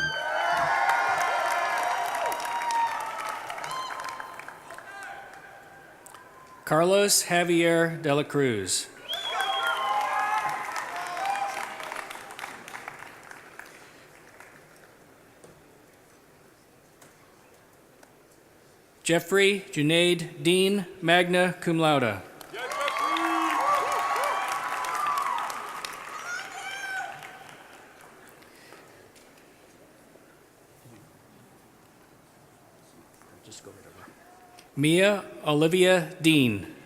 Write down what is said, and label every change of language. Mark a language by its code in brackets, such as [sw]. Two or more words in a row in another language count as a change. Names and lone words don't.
[en] Carlos Javier de la Cruz. Jeffrey Junaid Dean, [la] magna cum laude. [en] Mia Olivia Dean.